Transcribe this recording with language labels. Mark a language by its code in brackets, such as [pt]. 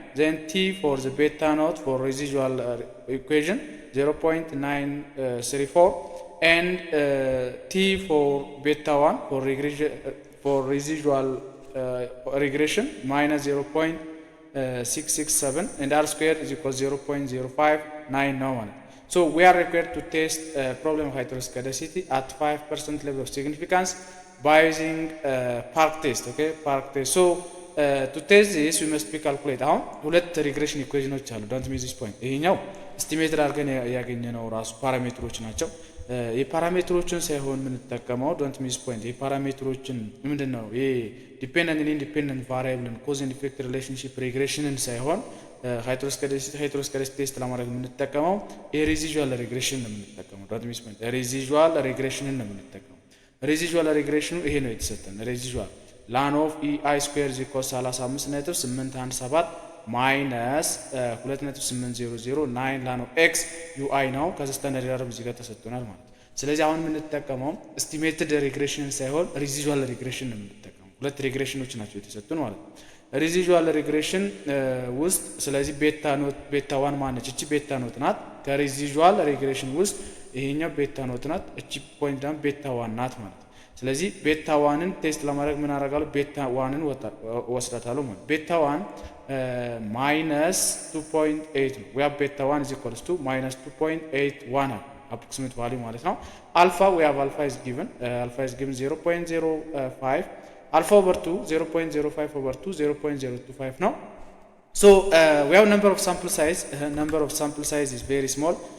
[en] then t for the beta naught for residual equation 0.934 and t for beta 1 for residual regression minus 0.667 and r square is equal to 0.0591. So we are required to test problem of heteroscedasty at 5% level of significance by using park test. Okay, park test. So to test this we must be calculate [am] አሁን ሁለት ሪግሬሽን ኢኩዌሽኖች አሉ። [en] don't miss this point. [am] ይሄኛው ኤስቲሜትድ አድርገን ያገኘነው ራሱ ፓራሜትሮች ናቸው። የፓራሜትሮችን ሳይሆን የምንጠቀመው ዶንት ሚስ ፖይንት የፓራሜትሮችን ምንድነው ይሄ ዲፔንደንት ኢንዲፔንደንት ቫሪያብልን ኮዝ ኤንድ ኢፌክት ሪሌሽንሺፕ ሪግሬሽንን ሳይሆን ሃይድሮስኬሌሲቲ ቴስት ለማድረግ የምንጠቀመው የሬዚጁዋል ሪግሬሽን ነው የምንጠቀመው። ዶንት ሚስ ፖይንት ሬዚጁዋል ሪግሬሽንን ነው የምንጠቀመው። ሬዚጁዋል ሪግሬሽኑ ይሄ ነው የተሰጠን። ሬዚጁዋል ላን ኦፍ ኢአይ ስኩዌር = 35.817 ማይነስ 2.800 ላን ኦፍ ኤክስ ዩአይ ነው። ከዛ ስታንዳርድ ኤረር እዚህ ጋር ተሰጥቶናል ማለት። ስለዚህ አሁን የምንጠቀመው ኤስቲሜትድ ሪግሬሽን ሳይሆን ሬዚጁዋል ሪግሬሽን ነው የምንጠቀመው። ሁለት ሪግሬሽኖች ናቸው የተሰጡን ማለት ነው። ሬዚጁዋል ሪግሬሽን ውስጥ ስለዚህ ቤታ ዋን ማነች? እቺ ቤታ ኖት ናት። ከሬዚጁዋል ሪግሬሽን ውስጥ ይሄኛው ቤታ ኖት ናት። እቺ ፖይንት ደግሞ ቤታ ዋን ናት ማለት። ስለዚህ ቤታ ዋንን ቴስት ለማድረግ ምን አደርጋለሁ? ቤታ ዋንን ወስዳታለሁ ማለት። ቤታ ዋን [en] ማይነስ 2.8 ነው። ዊ ሃቭ ቤታ ዋን is equals to minus 2.81 approximate value [am] ማለት ነው። አልፋ [en] we have alpha is given 0.05 alpha over 2 0.05 over 2 0.025 ነው። So we have number of sample size is very small.